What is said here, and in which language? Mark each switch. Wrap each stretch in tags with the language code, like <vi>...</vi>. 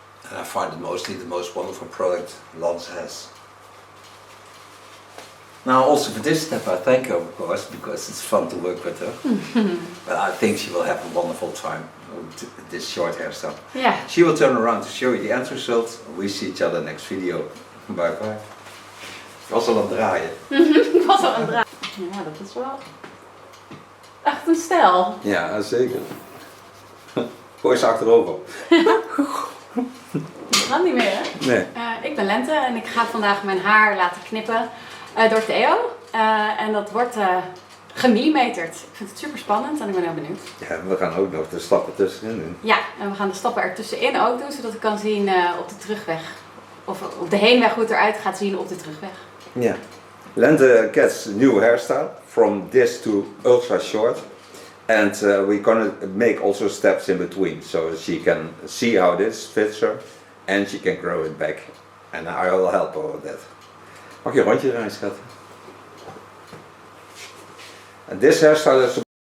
<en>And I find it mostly the most wonderful product Lanza has. Now also for this step I thank her, of course, because it's fun to work with her. But I think she will have a wonderful time with this short hairstyle. Yeah. She will turn around to show you the end result. We see each other next video. Bye bye.</en> <nl>Ik was al aan het draaien. Ik was al aan het draaien. Ja, dat is wel echt een stijl. Ja, zeker. Gooi ze achterover. Dat gaat niet meer. Nee. Ik ben Lente en ik ga vandaag mijn haar laten knippen door Theo. En dat wordt gemillimeterd. Ik vind het super spannend en ik ben heel benieuwd. Ja, we gaan ook nog de stappen tussenin doen. Ja, en we gaan de stappen ertussenin ook doen, zodat ik kan zien op de terugweg. Of op de heenweg hoe het eruit gaat zien op de terugweg. Ja.</nl> <en>Lente gets new hairstyle from this to ultra short. And we're gonna make also steps in between. So she can see how this fits her. And she can grow it back. And I will help her with that.</en> <nl>Mag je een rondje draaien, schat?</nl> <en>And this hairstyle is</en>